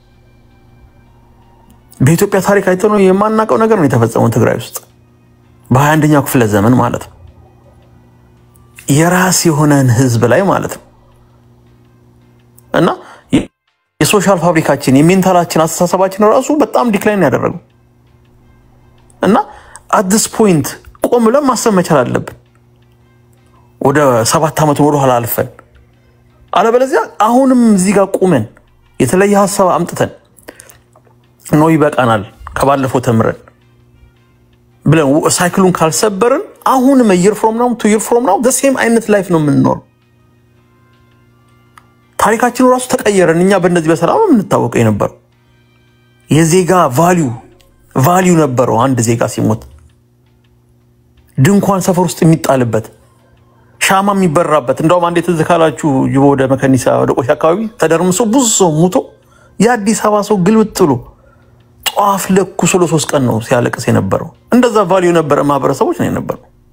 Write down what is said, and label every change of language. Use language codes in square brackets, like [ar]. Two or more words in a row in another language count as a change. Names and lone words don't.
[am] በኢትዮጵያ ታሪክ አይተው ነው የማናቀው ነገር ነው የተፈጸመው ትግራይ ውስጥ በ21ኛው ክፍለ ዘመን ማለት ነው የራስ የሆነን ህዝብ ላይ ማለት ነው እና የሶሻል ፋብሪካችን የሜንታላችን አስተሳሰባችን ራሱ በጣም ዲክላይን ያደረገው እና at [en] this point [am] ቆም ብለን ማሰብ መቻል አለብን ወደ 7 አመት ወደ ኋላ አልፈን አለበለዚያ አሁንም እዚህ ጋር ቆመን የተለየ ሐሳብ አምጥተን ነው ይበቃናል ከባለፈው ተምረን ብለን ሳይክሉን ካልሰበርን አሁንም [en] year from now to year from now the same [am] አይነት ላይፍ ነው የምንኖረው ታሪካችን ራሱ ተቀየረን እኛ በእነዚህ በሰላም የምንታወቀው የነበረው የዜጋ ቫልዩ ነበረው አንድ ዜጋ ሲሞት ድንኳን ሰፈር ውስጥ የሚጣልበት ሻማ የሚበራበት እንደውም አንዴ ትዝ ካላችሁ ጅቦ ወደ መከኒሳ ወደ ቆሻ አካባቢ ተደርምሶ ብዙ ሰው ሞቶ የአዲስ አበባ ሰው ግልብጥ ብሎ ጧፍ ለኩሶ ለ3 ቀን ነው ሲያለቅስ የነበረው እንደዛ ቫልዩ ነበረ ማህበረሰቦች ነው የነበረው